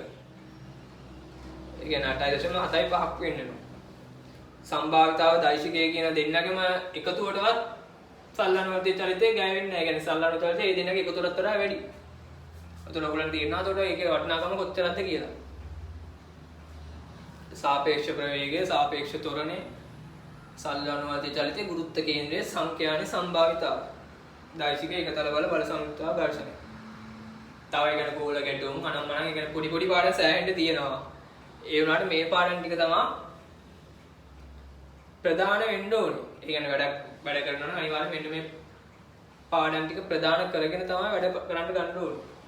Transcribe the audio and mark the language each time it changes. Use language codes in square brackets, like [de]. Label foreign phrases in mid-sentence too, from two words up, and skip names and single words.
[si] ඒ කියන්නේ 8.75ක් වෙන්න වෙනවා. සම්භාවිතාව දෛශිකය කියන දෙන්නගෙම එකතුවටවත් සරල අනුවර්තිත චලිතය ගෑවෙන්නේ නැහැ. ඒ කියන්නේ සරල අනුවර්තිත චලිතය ඒ දෙන්නගේ එකතුවටත් වඩා වැඩි. එතකොට ඔයගොල්ලන්ට තේරෙනවා එතකොට ඒකේ වටිනාකම කොච්චරද කියලා. සාපේක්ෂ ප්‍රවේගේ සාපේක්ෂ ත්වරණේ සරල අනුවාදිත චලිතේ ගුරුත්ව කේන්ද්‍රේ සංඛ්‍යානි සම්භාවිතා දෛශික ඒකතල බල සංයුක්තා ඝර්ෂණ තව එකන කෝල ගැටුම් අනම්මනම් එකන පොඩි පොඩි පාඩම් සෑහෙන්න තියෙනවා. ඒ වුණාට මේ පාඩම් ටික තමයි ප්‍රධාන වෙන්න ඕනේ. ඒ කියන්නේ වැඩ කරනවා නම් අනිවාර්යයෙන් මෙන්න මේ පාඩම් ටික ප්‍රධාන කරගෙන තමයි වැඩ කරන්න ගන්න ඕනේ.